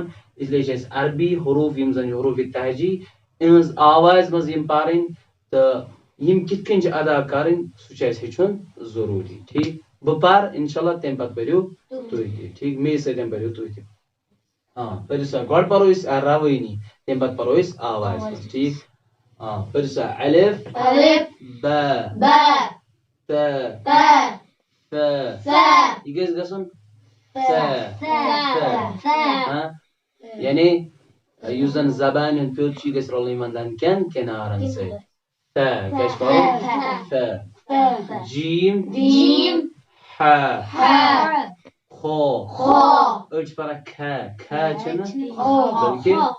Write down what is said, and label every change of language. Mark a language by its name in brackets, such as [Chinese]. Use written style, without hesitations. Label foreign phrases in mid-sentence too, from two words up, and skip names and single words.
[Kashmiri] اسلیے چھِ اَسہِ عربی حروف یِم زن حروف تهجی یِہنٛز آوازِ منٛز یِم پرٕنۍ تہٕ یِم کِتھ کٔنۍ چھِ ادا کرٕنۍ سُہ چھُ اَسہِ ہیٚچھُن ضروٗری ٹھیٖک بہٕ پر انشاءاللہ تمہِ پتہٕ پٔرِو تُہۍ تہِ ٹھیٖک مے سۭتۍ پٔرِو تُہۍ تہِ پٔرِو سا گۄڈٕ پرو أسۍ روٲنی تمہِ پتہٕ پرو أسۍ آوازِ منٛز ٹھیٖک پٔرِو سا الف ب ت ث یہِ گژھِ گژھُن یعنی یُس زن زبانہِ ہُنٛد پیوٚد چھُ یہِ گژھِ رلُن یِمن دن کٮ۪ن کِنارن سۭتۍ کیٛاہ چھُ پرُن جیم ح خو أڑۍ چھِ پران کھ چھِنہٕ بلکہِ